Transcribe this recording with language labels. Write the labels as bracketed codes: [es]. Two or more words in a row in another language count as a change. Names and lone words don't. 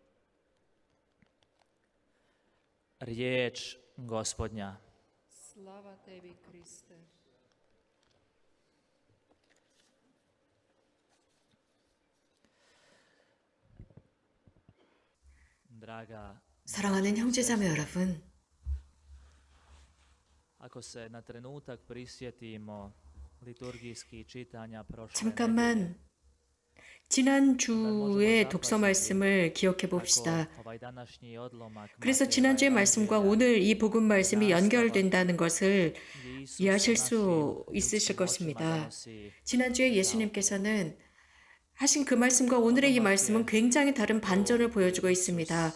[hr] Riječ Gospodnja. Slava tebi, Kriste. Draga, [ko] 사랑하는 형제자매 여러분, [hr] ako se na trenutak prisjetimo liturgijskih čitanja prošle [ko] 잠깐만 지난주의 독서 말씀을 기억해 봅시다. 그래서 지난주의 말씀과 오늘 이 복음 말씀이 연결된다는 것을 이해하실 수 있으실 것입니다. 지난주에 예수님께서는 하신 그 말씀과 오늘의 이 말씀은 굉장히 다른 반전을 보여주고 있습니다.